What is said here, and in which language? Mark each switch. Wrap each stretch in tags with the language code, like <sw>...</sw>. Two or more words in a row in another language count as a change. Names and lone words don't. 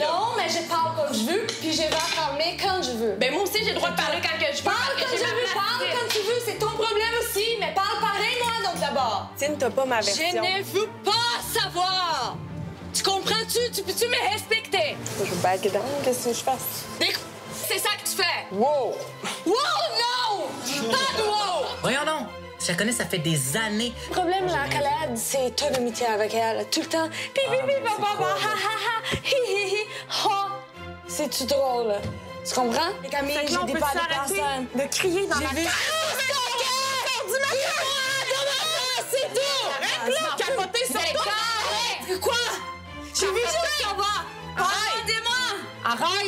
<fr>Non, mais je parle comme je veux, puis je vais parler quand je veux. Ben moi aussi, j'ai le droit de parler quand que je veux. Parle parce comme que je j'ai ma veux, place parle ici. quand tu veux. C'est ton problème aussi, mais parle pareil, moi, donc d'abord. Tine, t'as pas ma version. Je ne veux pas savoir. Tu comprends-tu? Tu peux-tu me respecter? Je veux</fr> <en>back down,</en> <fr>qu'est-ce que je fasse? C'est ça que tu fais. Wow! Wow, non! Pas de wow! Voyons donc. Je la connais, ça fait des années. Le problème, la Calade, c'est ton amitié avec elle. Tout le temps. Pipi, papa, ha, ha, ha, hi, hi, hi, ha. C'est-tu drôle? Tu comprends? Et Camille, Fait que là, on j'ai peut pas de s'arrêter personne. de crier dans ma tête. C'est tout! Arrête, là, capoter sur C'est toi. correct. Quoi? J'ai vu juste ça va. Arrêtez-moi! Arrête!</fr>